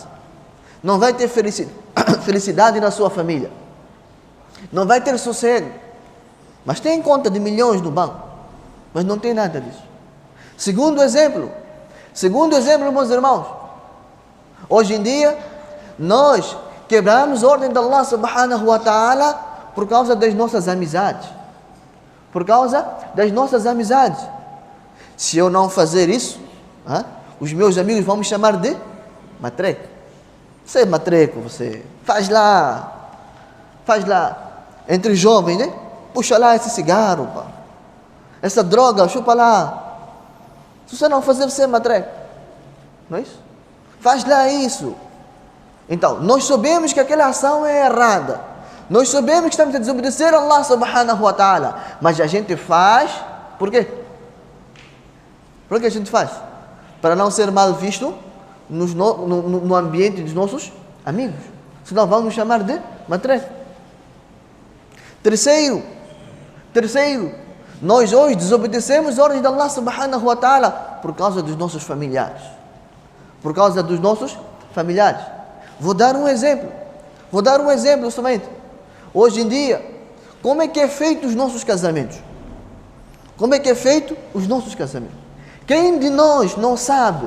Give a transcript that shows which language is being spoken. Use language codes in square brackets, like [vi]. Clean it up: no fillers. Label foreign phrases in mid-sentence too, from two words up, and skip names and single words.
[pt] Não vai ter felicidade na sua família. Não vai ter sossego. Mas tem conta de milhões no banco, mas não tem nada disso. Segundo exemplo, meus irmãos, hoje em dia, nós quebramos a ordem de Allah [ar] سبحانه وتعالى [pt] por causa das nossas amizades. Se eu não fazer isso, os meus amigos vão me chamar de matreco. Você é matreco, você. Faz lá. Entre jovens, né? Puxa lá esse cigarro, pá. Essa droga, chupa lá. Se você não fazer, você é matreco. Não é isso? Faz lá isso. Então, nós sabemos que aquela ação é errada. Nós sabemos que estamos a desobedecer a Allah [ar] سبحانه وتعالى. [pt] Mas a gente faz, por quê? Por que a gente faz? Para não ser mal visto no ambiente dos nossos amigos. Senão vão nos chamar de matreco. Terceiro, nós hoje desobedecemos a ordem de Allah [ar] سبحانه وتعالى [pt] por causa dos nossos familiares. Vou dar um exemplo somente. Hoje em dia, Como é que é feito os nossos casamentos? Como é que é feito os nossos casamentos? Quem de nós não sabe?